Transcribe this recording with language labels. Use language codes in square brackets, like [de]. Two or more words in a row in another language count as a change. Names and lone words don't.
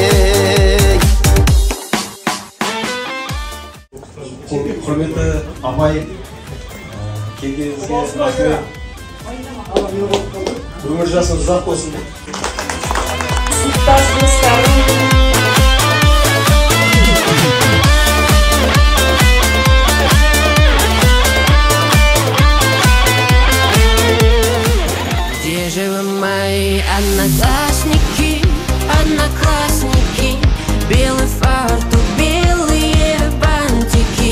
[kk] Құрметті апай, келгеніңізге рахмет. Өмір жасыңыз ұзақ болсын. Сыныптас достарым, [ru] где же вы, мои одноклассники, одноклассники, белый фартук, белые бантики?